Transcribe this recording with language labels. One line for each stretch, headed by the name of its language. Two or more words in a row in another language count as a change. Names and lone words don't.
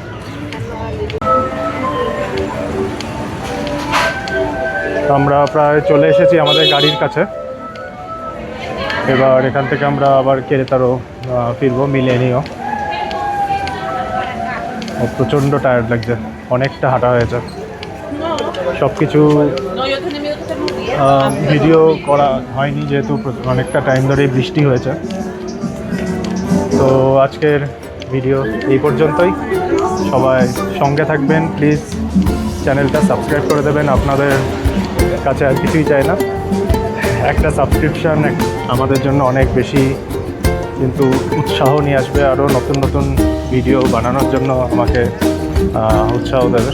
Bangla: আমরা প্রায় চলে এসেছি আমাদের গাড়ির কাছে। এবার এখান থেকে আমরা আবার কেরেতারো ফিরবো, মিলেনিও। প্রচণ্ড টায়ার্ড লাগছে, অনেকটা হাঁটা হয়েছে। সব কিছু
Spanish: No, yo tenía miedo que se muriera.
Bangla: ভিডিও করা হয়নি যেহেতু অনেকটা টাইম ধরে বৃষ্টি হয়েছে। তো আজকের ভিডিও এই পর্যন্তই। সবাই সঙ্গে থাকবেন,
English: please channel subscribe
Bangla: করে দেবেন। আপনাদের কাছে আর কিছুই চাই না, একটা সাবস্ক্রিপশান আমাদের জন্য অনেক বেশি কিন্তু উৎসাহ নিয়ে আসবে, আরও নতুন নতুন ভিডিও বানানোর জন্য আমাকে উৎসাহ দেবে।